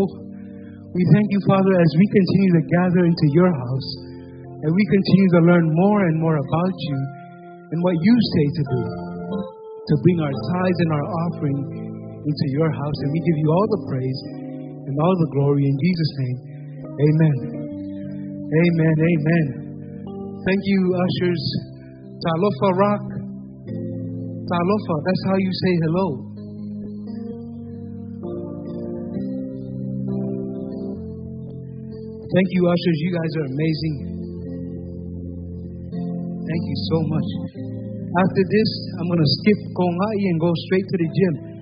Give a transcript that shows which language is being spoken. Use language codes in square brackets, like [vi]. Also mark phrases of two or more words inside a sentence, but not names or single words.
[en] We thank you, Father, as we continue to gather into your house and we continue to learn more and more about you and what you say to do, to bring our tithes and our offering into your house, and we give you all the praise and all the glory in Jesus' name. Amen. Amen. Amen. Thank you, ushers. Talofa rock. Talofa, that's how you say hello. Thank you, ushers. You guys are amazing. Thank you so much. After this, I'm going to skip Kongai and go straight to the gym.